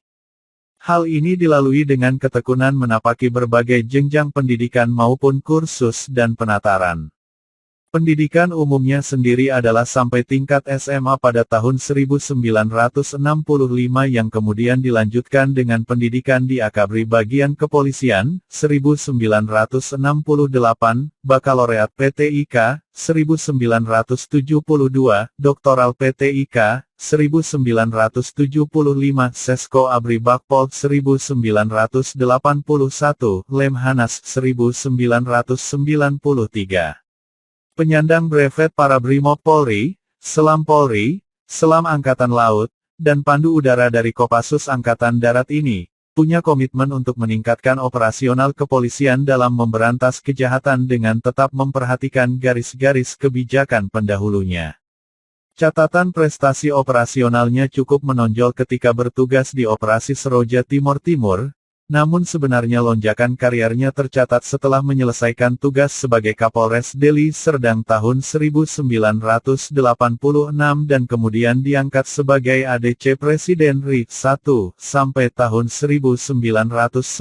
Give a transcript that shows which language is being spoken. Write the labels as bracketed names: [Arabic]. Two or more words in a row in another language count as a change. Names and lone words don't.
[Indonesian] Hal ini dilalui dengan ketekunan menapaki berbagai jenjang pendidikan maupun kursus dan penataran. Pendidikan umumnya sendiri adalah sampai tingkat SMA pada tahun 1965 yang kemudian dilanjutkan dengan pendidikan di Akabri Bagian Kepolisian, 1968, Bakaloreat PTIK, 1972, Doktoral PTIK, 1975, Sesko Abri Bakpol 1981, Lemhanas 1993. Penyandang brevet para Brimob Polri, Selam Polri, Selam Angkatan Laut, dan Pandu Udara dari Kopassus Angkatan Darat ini, punya komitmen untuk meningkatkan operasional kepolisian dalam memberantas kejahatan dengan tetap memperhatikan garis-garis kebijakan pendahulunya. Catatan prestasi operasionalnya cukup menonjol ketika bertugas di Operasi Seroja Timur Timur, namun sebenarnya lonjakan kariernya tercatat setelah menyelesaikan tugas sebagai Kapolres Deli Serdang tahun 1986 dan kemudian diangkat sebagai ADC Presiden RI 1 sampai tahun 1992.